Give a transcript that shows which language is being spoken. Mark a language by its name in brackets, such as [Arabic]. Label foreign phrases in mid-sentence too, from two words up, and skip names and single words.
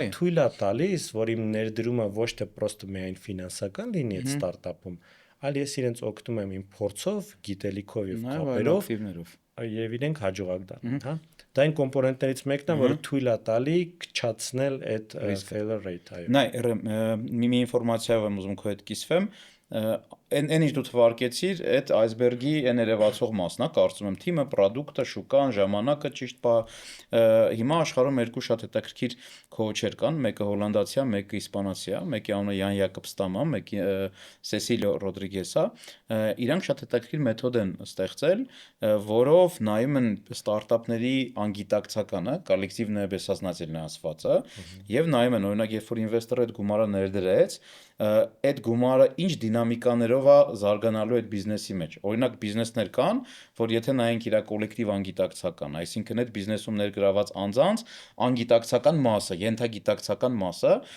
[Armenian] էլի։ թույլ է տալիս, որ իմ ներդրումը ոչ թե պրոստը միայն ֆինանսական լինի այդ ստարտափում, այլ ես իրենց օգնում եմ իմ փորձով, գիտելիքով եւ կապերով եւ իրենք հաջողակ դառնան, հա։ Դա այն կոմպոնենտներից մեկն է, որը թույլ է տալի քչացնել այդ [English] failure rate, [Armenian] այո։ Նայ, մի ինֆորմացիայով եմ ուզում քո հետ կիսվեմ, այն ինչ դու թվարկեցիր, այդ այսբերգի այն երևացող մասն է, կարծում եմ, թիմը, պրոդուկտը, շուկան, ժամանակը ճիշտ բա։ Հիմա աշխարհում երկու շատ հետաքրքիր քոուչեր կան, մեկը հոլանդացի է, մեկը իսպանացի է, մեկի անունը Յան Յակոբստամ է, մեկի Սեսիլիո Ռոդրիգես է։ Իրանք շատ հետաքրքիր մեթոդ են ստեղծել, որով նայում են ստարտափների անգիտակցականը, [Russian] коллективное бессознательное [Armenian] ասվածը, եւ նայում են, օրինակ, երբ որ ինվեստորը այդ գումարը ներդրեց, այդ գումարը ինչ դինամիկաներով է զարգանալու այդ բիզնեսի մեջ։ Օրինակ բիզնեսներ կան, որ եթե նայենք իր կոլեկտիվ անգիտակցական, այսինքն այդ բիզնեսում ներգրաված անձանց անգիտակցական մասը, ենթագիտակցական մասը